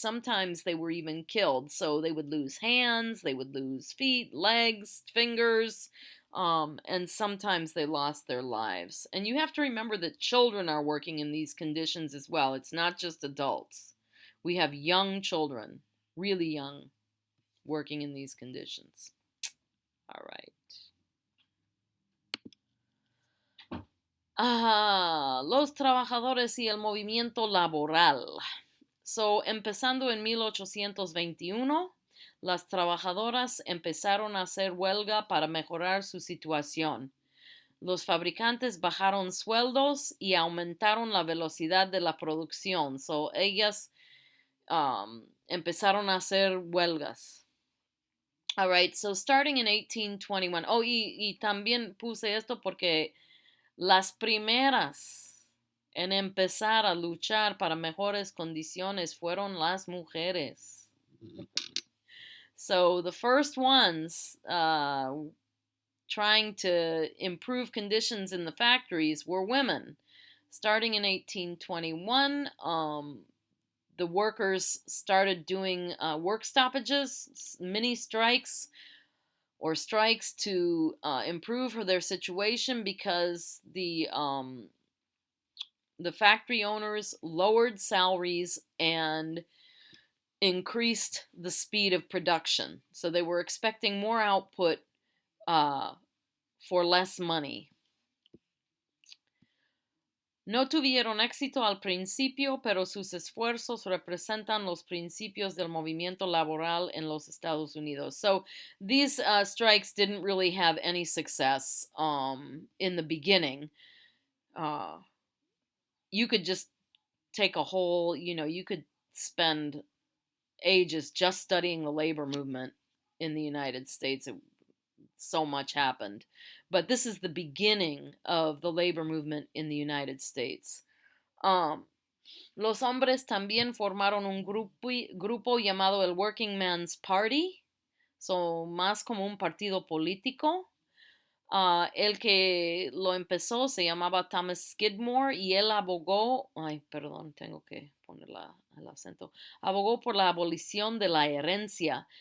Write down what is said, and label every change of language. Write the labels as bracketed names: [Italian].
[English] Sometimes they were even killed. So they would lose hands, they would lose feet, legs, fingers, and sometimes they lost their lives. And you have to remember that children are working in these conditions as well. It's not just adults. We have young children, really young, working in these conditions. All right. [Spanish] Los trabajadores y el movimiento laboral. So, empezando en 1821, las trabajadoras empezaron a hacer huelga para mejorar su situación. Los fabricantes bajaron sueldos y aumentaron la velocidad de la producción. So, ellas empezaron a hacer huelgas. [English] All right, so starting in 1821. [Spanish] Oh, y también puse esto porque las primeras en empezar a luchar para mejores condiciones fueron las mujeres. [English] So the first ones trying to improve conditions in the factories were women. Starting in 1821, the workers started doing work stoppages, mini strikes, or strikes to improve their situation because the factory owners lowered salaries and increased the speed of production. So they were expecting more output for less money. [Spanish] No tuvieron éxito al principio, pero sus esfuerzos representan los principios del movimiento laboral en los Estados Unidos. [English] So these strikes didn't really have any success in the beginning. You could just take a whole, you could spend ages just studying the labor movement in the United States. So much happened. But this is the beginning of the labor movement in the United States. [Spanish] Los hombres también formaron un grupo llamado el Working Man's Party, so más como un partido político. El que lo empezó se llamaba Thomas Skidmore y él abogó, perdón, tengo que poner el acento, abogó por la abolición de la herencia.